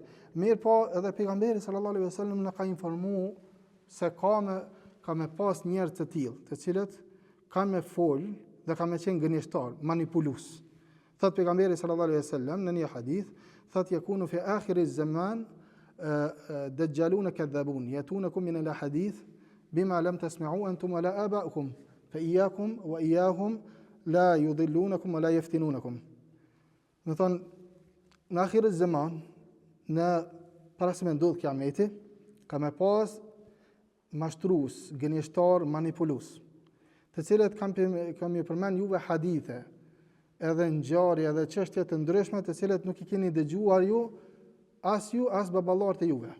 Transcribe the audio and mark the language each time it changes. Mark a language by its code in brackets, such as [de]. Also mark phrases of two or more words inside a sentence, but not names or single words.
[sq] Mirë po, edhe pejgamberi [ar] صلى الله عليه وسلم [sq] na ka informuar se ka me pas njerëz të tillë, të cilët kanë me fol dhe kanë me qenë gënjeshtar, manipulues. Thot pejgamberi [ar] صلى الله عليه وسلم [sq] në një hadith, thot [ar] يكون في آخر الزمان دجالون كذابون يأتونكم من الحديث بما لم تسمعوا أنتم ولا آباؤكم فإياكم وإياهم لا يضلونكم ولا يفتنونكم. [sq] Do thon në [ar] آخر الزمان, [sq] në para se me ndodh Kiameti, ka me pas mashtrues, gënjeshtar, manipulues, të cilët kam ju përmend juve hadithe, edhe ngjarje edhe çështje të ndryshme të cilët nuk i keni dëgjuar ju, as baballarët e juve.